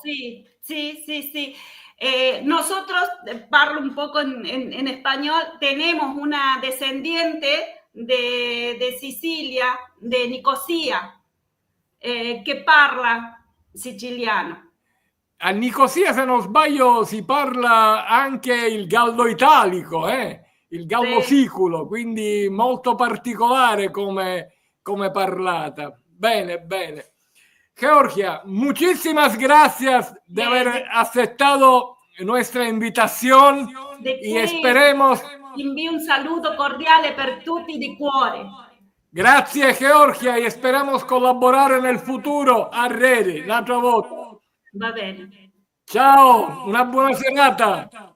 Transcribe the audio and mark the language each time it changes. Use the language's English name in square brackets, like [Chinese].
[Spanish] Sí, sí, sí, sí. Nosotros, parlo un poco en español, tenemos una descendiente de Sicilia, de Nicosia, [Italian] che parla siciliano. A Nicosia, se non sbaglio, si parla anche il gallo italico, il gallo siculo, quindi molto particolare come parlata. Bene, bene. [Spanish] Georgia, muchísimas gracias de haber aceptado nuestra invitación y esperemos. [Italian] Invio un saludo cordiale per tutti di cuore. Grazie Georgia e speriamo collaborare nel futuro a rete, un'altra volta. Va bene. Ciao, una buona serata.